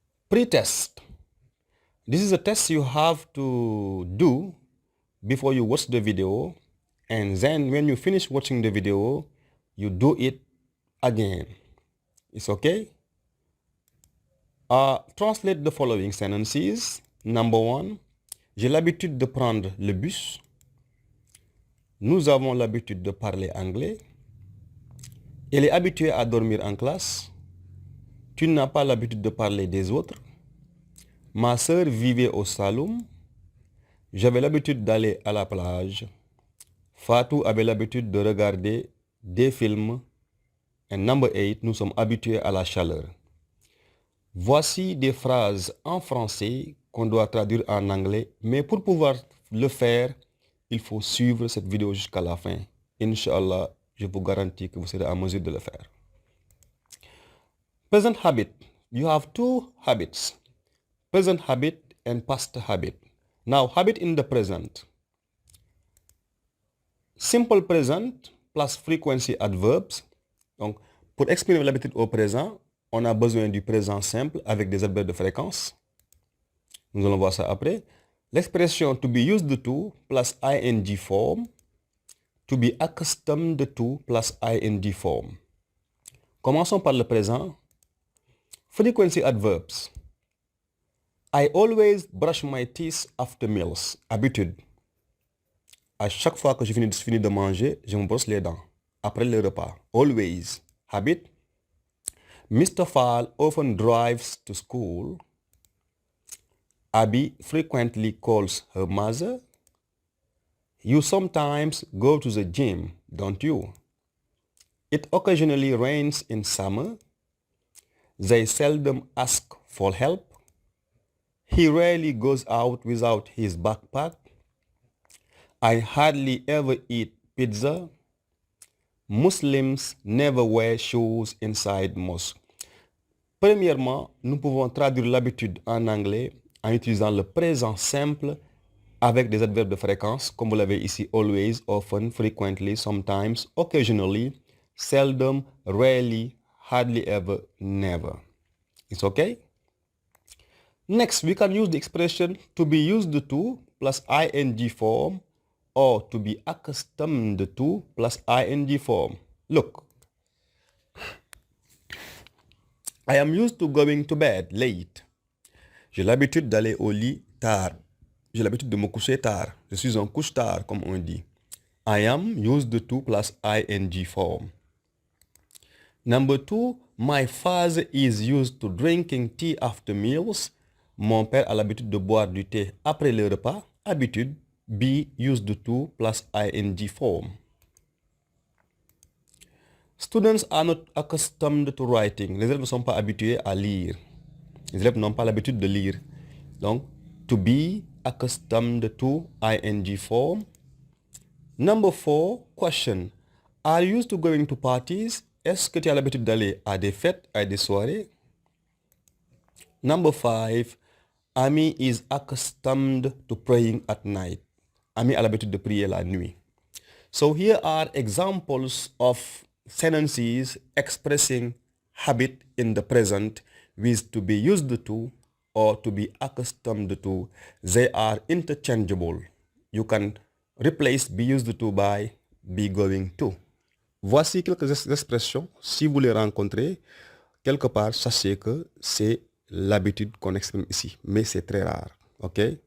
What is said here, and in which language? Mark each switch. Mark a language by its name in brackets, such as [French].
[English] Pretest. This is a test you have to do before you watch the video, and then when you finish watching the video, you do it again. It's okay? Translate the following sentences. Number 1, [French] j'ai l'habitude de prendre le bus. Nous avons l'habitude de parler anglais. Elle est habituée à dormir en classe. Tu n'as pas l'habitude de parler des autres. Ma sœur vivait au Saloum. J'avais l'habitude d'aller à la plage. Fatou avait l'habitude de regarder des films. Et number 8, nous sommes habitués à la chaleur. Voici des phrases en français qu'on doit traduire en anglais, mais pour pouvoir le faire, il faut suivre cette vidéo jusqu'à la fin. Inch'Allah, je vous garantis que vous serez en mesure de le faire. [English] Present habit. You have two habits. Present habit and past habit. Now, habit in the present. Simple present plus frequency adverbs. [French] Donc, pour exprimer l'habitude au présent, on a besoin du présent simple avec des adverbes de fréquence. Nous allons voir ça après. [English] L'expression to be used to plus ing form. To be accustomed to plus ing form. [French] Commençons par le présent. [English] Frequency adverbs. I always brush my teeth after meals. [French] Habitude. À chaque fois que je finis de manger, je me brosse les dents. Après le repas. Always. Habit. Mr. [English] Fall often drives to school. Abby frequently calls her mother. You sometimes go to the gym, don't you? It occasionally rains in summer. They seldom ask for help. He rarely goes out without his backpack. I hardly ever eat pizza. Muslims never wear shoes inside mosque. [French] Premièrement, nous pouvons traduire l'habitude en anglais en utilisant le présent simple avec des adverbes de fréquence, comme vous l'avez ici, [English] always, often, frequently, sometimes, occasionally, seldom, rarely, hardly ever, never. It's okay? Next, we can use the expression to be used to plus ing form or to be accustomed to plus ing form. Look, I am used to going to bed late. [French] J'ai l'habitude d'aller au lit tard. J'ai l'habitude de me coucher tard. Je suis un couche-tard, comme on dit. [English] I am used to plus ing form. Number 2, my father is used to drinking tea after meals. [French] Mon père a l'habitude de boire du thé après le repas. [English] Habitude, be used to plus ing form. Students are not accustomed to writing. [French] Les élèves ne sont pas habitués à lire. Les élèves n'ont pas l'habitude de lire. [English] Donc, to be accustomed to ing form. Number 4, question. Are you used to going to parties? [French] Est-ce que tu as l'habitude d'aller à des fêtes, à des soirées? [English] Number 5, Ami is accustomed to praying at night. [French] Ami a l'habitude de prier la nuit. [English] So here are examples of sentences expressing habit in the present with to be used to or to be accustomed to. They are interchangeable. You can replace be used to by be going to. [French] Voici quelques expressions. Si vous les rencontrez, quelque part, sachez que c'est l'habitude qu'on exprime ici. Mais c'est très rare. OK?